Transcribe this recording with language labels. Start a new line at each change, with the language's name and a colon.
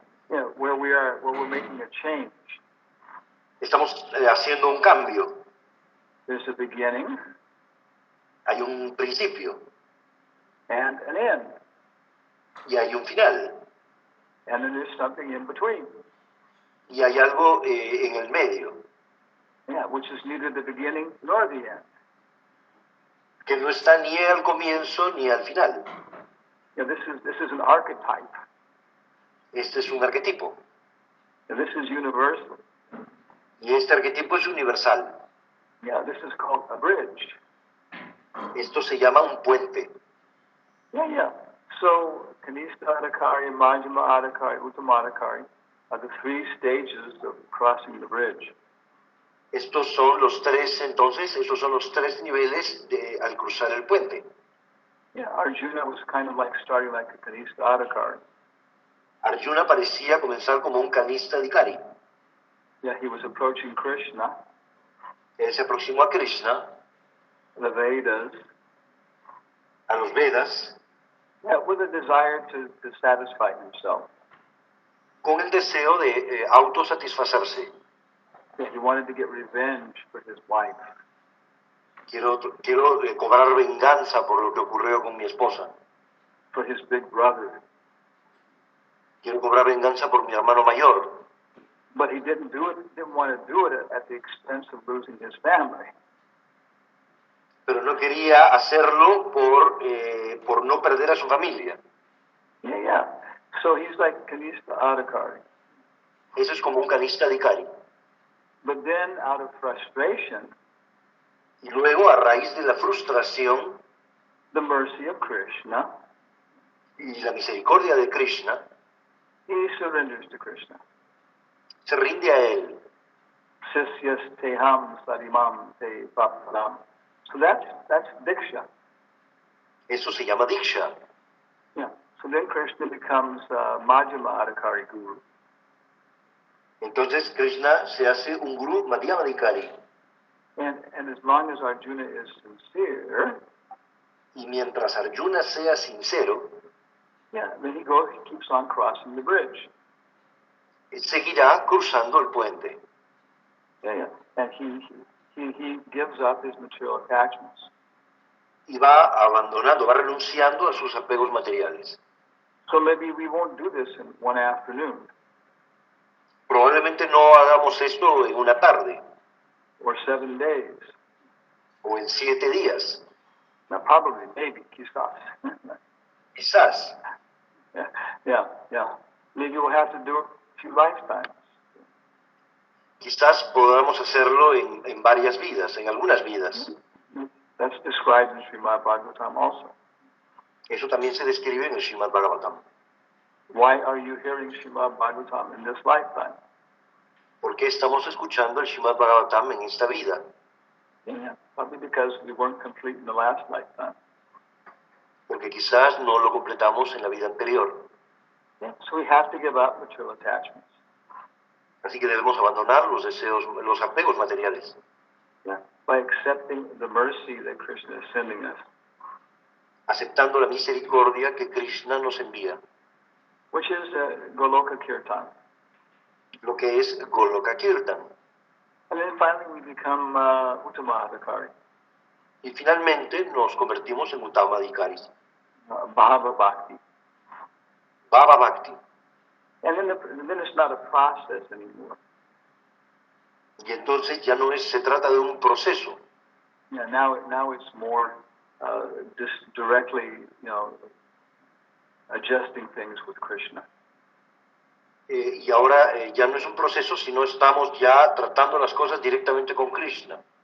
English: You know, where we're making a change.
Spanish: Estamos haciendo un cambio.
English: There's a beginning
Spanish: Hay un principio
English: and an end,
Spanish: y hay un final.
English: and then there's something in between.
Spanish: Y hay algo en el medio,
English: Yeah, which is neither the beginning nor the end.
Spanish: que no está ni al comienzo ni al final.
English: You know, this is an archetype.
Spanish: Este es un arquetipo.
English: And this is universal.
Spanish: Y este arquetipo es universal.
English: Yeah, this is called a bridge.
Spanish: Esto se llama un puente.
English: Yeah. So, Kanishta Adhikari, Madhyama Adhikari, Uttama Adhikari, are the three stages of crossing the bridge.
Spanish: Estos son los tres, entonces, esos son los tres niveles al cruzar el puente.
English: Yeah, Arjuna was kind of like starting like a Kanishta Adhikari.
Spanish: Arjuna parecía comenzar como un canista Adhikari.
English: Yeah, he was approaching Krishna,
Spanish: Él se aproximó a Krishna,
English: the Vedas,
Spanish: a los Vedas,
English: yeah, with a desire to satisfy himself.
Spanish: con el deseo de autosatisfacerse.
English: Yeah, he wanted to get revenge for his wife.
Spanish: Quiero cobrar venganza por lo que ocurrió con mi esposa.
English: For his big brother.
Spanish: Quiero cobrar venganza por mi hermano mayor.
English: But he didn't want to do it at the expense of losing his family.
Spanish: Pero no quería hacerlo por no perder a su familia.
English: Yeah. So he's like Kanishta Adhikari.
Spanish: Eso es como un canista Adhikari.
English: But then, out of frustration,
Spanish: y luego, a raíz de la frustración,
English: the mercy of Krishna,
Spanish: y la misericordia de Krishna,
English: he surrenders to Krishna.
Spanish: Se rinde a él.
Sanskrit: Sisyas teham sarimam te paparam.
English: So that's Diksha.
Spanish: Eso se llama Diksha.
English: Yeah. So then Krishna becomes Madhyama Adhikari Guru.
Spanish: Entonces Krishna se hace un guru Madhyama Adhikari.
English: And as long as Arjuna is sincere,
Spanish: y mientras Arjuna sea sincero,
English: yeah, then he keeps on crossing the bridge.
Spanish: Seguirá cruzando el puente.
English: Yeah. And he gives up his material attachments.
Spanish: Y va abandonando, va renunciando a sus apegos materiales.
English: So maybe we won't do this in one afternoon.
Spanish: Probablemente no hagamos esto en una tarde.
English: Or 7 days.
Spanish: O en 7 días.
English: Now probably, maybe, quizás.
Spanish: Quizás.
English: Yeah. Maybe we'll have to do it a few lifetimes.
Spanish: Quizás podamos hacerlo en varias vidas, en algunas vidas.
English: That's described in Srimad Bhagavatam also.
Spanish: Eso también se describe en el Srimad Bhagavatam.
English: Why are you hearing Srimad Bhagavatam in this lifetime?
Spanish: ¿Por qué estamos escuchando el Srimad Bhagavatam en esta vida?
English: Yeah, probably because we weren't complete in the last lifetime.
Spanish: Porque quizás no lo completamos en la vida anterior.
English: Yeah, so we have to give up material attachments.
Spanish: Así que debemos abandonar los deseos, los apegos materiales.
English: Yeah, by accepting the mercy that Krishna is sending us.
Spanish: Aceptando la misericordia que Krishna nos envía.
English: Which is Goloka Kirtan.
Spanish: Lo que es Goloka Kirtan.
English: And then finally we become Uttama Adhikari.
Spanish: Y finalmente nos convertimos en Uttama Adhikaris.
English: Bhava Bhakti.
Spanish: Bhava Bhakti.
English: And then it's not a process anymore.
Spanish: Y entonces ya no se trata de un proceso.
English: Yeah, now it's more just directly, adjusting things with Krishna.
Spanish: Y ahora ya no es un proceso, sino estamos ya tratando las cosas directamente con Krishna.